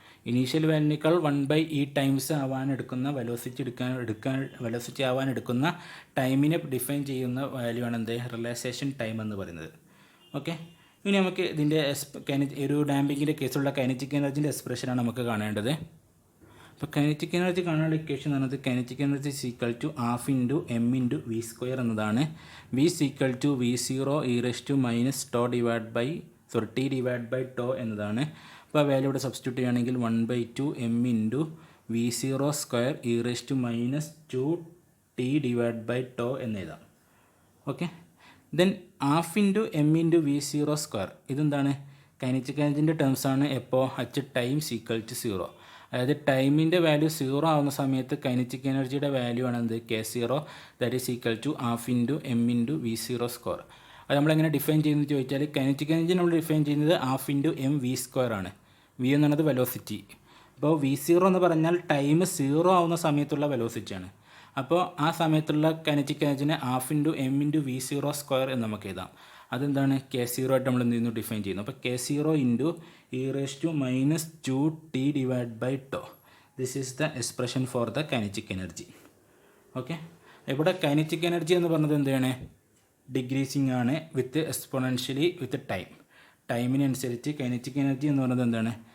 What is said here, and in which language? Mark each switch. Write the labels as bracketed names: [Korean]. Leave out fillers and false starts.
[Malayalam] Initial വാല്യൂനേക്കാൾ 1/8 times ആവാനെടുക്കുന്ന velocity ആവാനെടുക്കുന്ന ടൈമിനെ define ചെയ്യുന്ന value ആണ് എന്ത്? റിലാക്സേഷൻ ടൈം എന്ന് പറയുന്നത്. ഓക്കെ, ഇനി നമുക്ക് ഇതിൻ്റെ ഒരു ഡാമ്പിങ്ങിൻ്റെ കേസുള്ള കൈനറ്റിക് എനർജിൻ്റെ എക്സ്പ്രഷനാണ് നമുക്ക് കാണേണ്ടത്. അപ്പോൾ കൈനറ്റിക് എനർജി കാണാനുള്ള ഇക്വേഷൻ എന്ന് പറയുന്നത് kinetic energy [English] is equal to [Malayalam] ½ × m × v² എന്നതാണ്. [English] v is equal to v0 e raised to minus τ divided by t divided by τ [Malayalam] എന്നതാണ്. അപ്പോൾ ആ വാല്യൂ ഇവിടെ സബ്സ്റ്റിറ്റ്യൂട്ട് ചെയ്യുകയാണെങ്കിൽ 1/2 m × v0² [English] e raised to minus 2t divided by τ [Malayalam] എന്ന് എഴുതാം. Okay, then ½ × m × v0². ഇതെന്താണ്? Kinetic എനർജിൻ്റെ ടേംസാണ്. എപ്പോൾ? h time equal to 0. അതായത് ടൈമിൻ്റെ വാല്യൂ 0 ആവുന്ന സമയത്ത് കൈനറ്റിക് എനർജിയുടെ വാല്യൂ ആണ് എന്ത്? [English] k0 that is equal to ½ × m × v0². [Malayalam] അത് നമ്മളെങ്ങനെ ഡിഫൈൻ ചെയ്യുന്നത് ചോദിച്ചാൽ കൈനറ്റിക് എനർജി നമ്മൾ ഡിഫൈൻ ചെയ്യുന്നത് ½ × m v² ആണ്. v എന്ന് പറയുന്നത് വെലോസിറ്റി. അപ്പോൾ v0 എന്ന് പറഞ്ഞാൽ ടൈം 0 ആവുന്ന സമയത്തുള്ള വെലോസിറ്റിയാണ്. അപ്പോൾ ആ സമയത്തുള്ള കൈനറ്റിക് എനർജിനെ ½ × m × v0² എന്ന് നമുക്ക് എഴുതാം. അതെന്താണ്? k0 ആയിട്ട് നമ്മൾ എന്ത് ചെയ്യുന്നു? ഡിഫൈൻ ചെയ്യുന്നു. അപ്പോൾ [English] k0 × e raised to minus 2t divided by τ. This is the expression for the kinetic energy. [Malayalam] Okay, ഇവിടെ കൈനറ്റിക് എനർജി എന്ന് പറഞ്ഞത് എന്താണ്? ഡിഗ്രീസിങ് ആണ് വിത്ത് exponentially with time. ടൈമിനനുസരിച്ച് kinetic energy എന്ന് പറയുന്നത് എന്താണ്?